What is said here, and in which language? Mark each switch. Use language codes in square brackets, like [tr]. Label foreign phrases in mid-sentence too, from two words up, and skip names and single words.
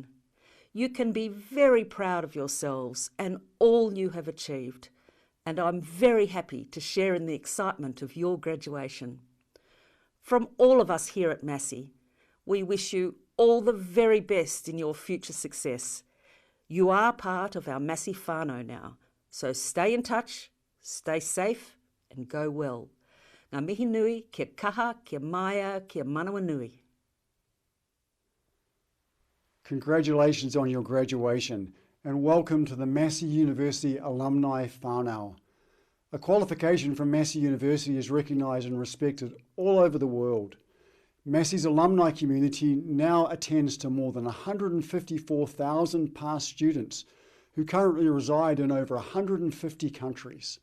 [en] You can be very proud of yourselves and all you have achieved, and I'm very happy to share in the excitement of your graduation. From all of us here at Massey, we wish you all the very best in your future success. You are part of our Massey whānau now, so stay in touch, stay safe, and go well. [mi] Ngā mihi nui, kia kaha, kia maia, kia manawa nui. [en] Congratulations on your graduation and welcome to the Massey University Alumni Whānau. A qualification from Massey University is recognised and respected all over the world. Massey's alumni community now attends to more than 154,000 past students who currently reside in over 150 countries.